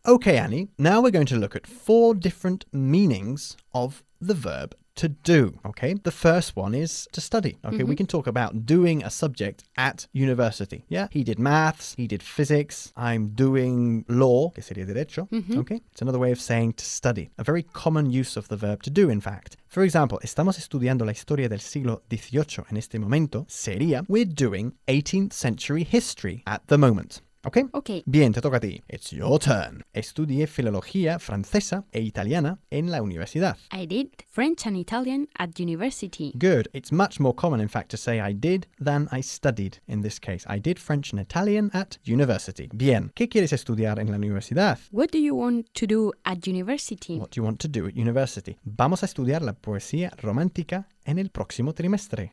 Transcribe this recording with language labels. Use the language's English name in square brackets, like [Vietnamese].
[English] Okay, Annie, now we're going to look at four different meanings of the verb to do. Okay, the first one is to study. Okay, mm-hmm. We can talk about doing a subject at university. Yeah, he did maths, he did physics, I'm doing law. [Spanish] Que sería derecho? [English] Mm-hmm. Okay, it's another way of saying to study. A very common use of the verb to do, in fact. [Spanish] For example, estamos estudiando la historia del siglo XVIII en este momento. [English] Sería, we're doing 18th century history at the moment. Okay? Okay. [Spanish] Bien, te toca a ti. [English] It's your turn. [Spanish] Estudié filología francesa e italiana en la universidad. [English] I did French and Italian at university. Good. It's much more common, in fact, to say I did than I studied in this case. I did French and Italian at university. [Spanish] Bien. ¿Qué quieres estudiar en la universidad? [English] What do you want to do at university? What do you want to do at university? [Spanish] Vamos a estudiar la poesía romántica en el próximo trimestre.